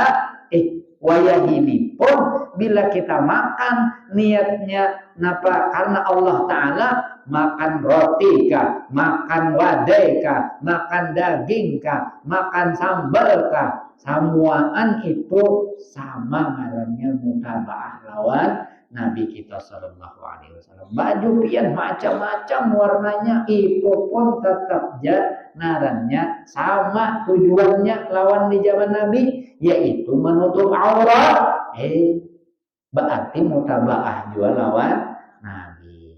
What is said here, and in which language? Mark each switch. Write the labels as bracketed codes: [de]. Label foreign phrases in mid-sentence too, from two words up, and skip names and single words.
[bjn] Wayah ini pun bila kita makan niatnya napa? Karena [ar] الله تعالى, [bjn] makan roti kah, makan wadai kah, makan daging kah, makan sambal kah, semuaan itu sama ngarannya mutabaah lawan Nabi kita [ar] صلى الله عليه وسلم. [bjn] Baju pian macam-macam warnanya itu pun tetap ngarannya sama, tujuannya lawan di zaman Nabi yaitu menutup aurat. berarti mutabaah juga lawan Nabi.